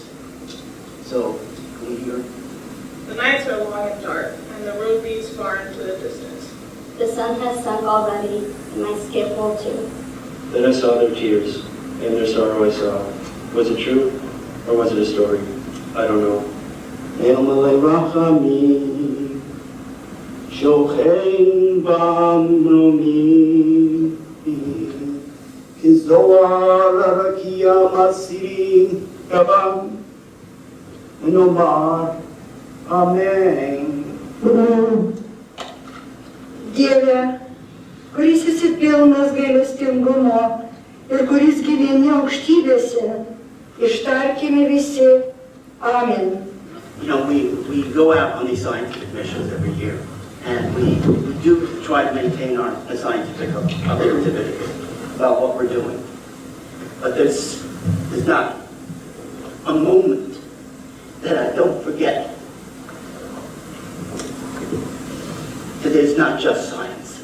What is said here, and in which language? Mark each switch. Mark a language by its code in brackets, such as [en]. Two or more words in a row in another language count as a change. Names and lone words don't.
[en] So, can we hear? The nights are long and dark, and the road leads far into the distance. The sun has sunk already, and my skip will too. Then I saw their tears, and their sorrow I saw. Was it true, or was it a story? I don't know. [he] מלא רחמים, שוכן במרומים, כזוהר הרקיע מסירים גבם, ונאמר אמן. [lt] Dieve, kuris esi pilnas gailestingumo ir kuris gyveni aukštybėse, ištarkime visi amen. [en] You know, we go out on these scientific missions every year, and we do try to maintain our scientific objectivity about what we're doing. But there's not a moment that I don't forget that it's not just science.